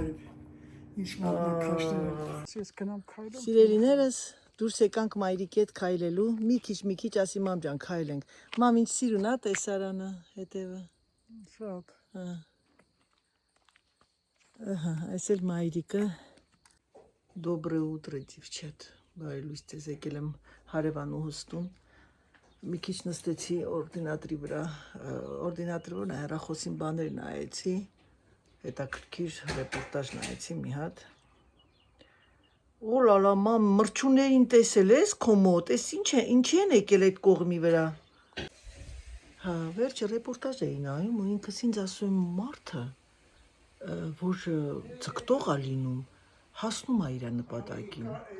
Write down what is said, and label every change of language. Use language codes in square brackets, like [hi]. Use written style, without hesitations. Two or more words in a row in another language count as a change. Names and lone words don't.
[hy] Ինչ մատնաքաշներ են։ Ես գնամ քայլում։ Սիրելիներս, դուրս եկանք մայրիկի հետ քայլելու, մի քիչ ասի մամ ջան քայլենք։ Մամ ինչ սիրուն է տեսարանը հետևը։ Շատ։ Ահա, այս էլ մայրիկը։ [ru] Доброе утро, девчат։ [hy] Բարի լույս ձեզ եկել եմ հարևանուհուս տուն։ Մի քիչ նստեցի օրդինատորի վրա, օրդինատորը հեռախոսին բաներ նայեցի, հետաքրքիր ռեպորտաժ նայեցի մի հատ։ Օլալա, մամ, մրջուներին տեսել ես քո մոտ, էս ինչի են եկել այդ կողմի վրա։ Հա, վերջը ռեպորտաժ էի նայում ու ինքս ինձ ասում եմ մարդը, որ ձգտող է լինում, հասնում է իր նպատակին։